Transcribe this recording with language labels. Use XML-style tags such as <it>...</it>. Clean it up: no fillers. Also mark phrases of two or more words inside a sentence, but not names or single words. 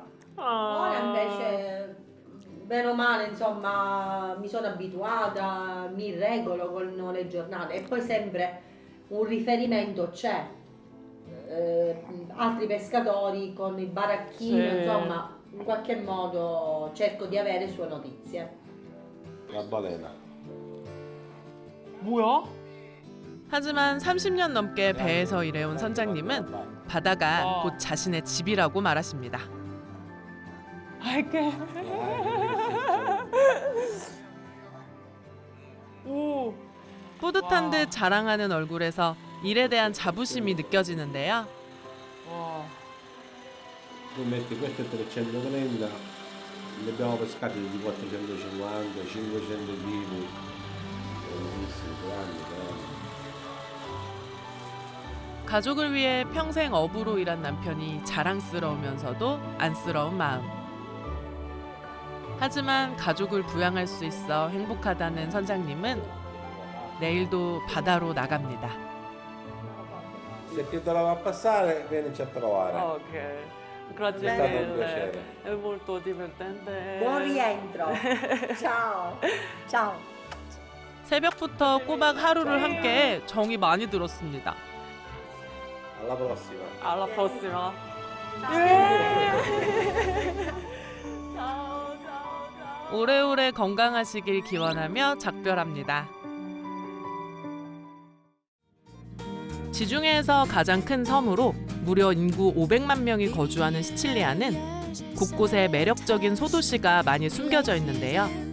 <it>Ora invece, bene o male, insomma, mi sono abituata, mi regolo con le giornate e poi sempre un riferimento c'è. Altri pescatori con il baracchino, Sì. insomma, in qualche modo cerco di avere sue notizie. La balena.</it> <ko>뭐야? 하지만 30년 넘게 배에서 일해온 선장님은 바다가 곧 자신의 집이라고 말하십니다. 알게. 오. 뿌듯한 듯 자랑하는 얼굴에서 일에 대한 자부심이 느껴지는데요.</ko> <it>Tu metti questo è 330, ne abbiamo pescati di 450, 500 kg.</it> <ko>가족을 위해 평생 어부로 일한 남편이 자랑스러우면서도 안쓰러운 마음. 하지만 가족을 부양할 수 있어 행복하다는 선장님은 내일도 바다로 나갑니다.</ko> <it>Se ti trova a passare, vienici a trovare. Ok. Grazie È stato un mille. piacere. È molto divertente. Buon rientro. Ciao. Ciao.</it> <ko>새벽부터 꼬박 하루를 함께 정이 많이 들었습니다.</ko> <it>Alla prossima. Alla prossima.</it> <ko>오래오래 건강하시길 기원하며 작별합니다. 지중해에서 가장 큰 섬으로 무려 인구 500만 명이 거주하는 시칠리아는 곳곳에 매력적인 소도시가 많이 숨겨져 있는데요.</ko>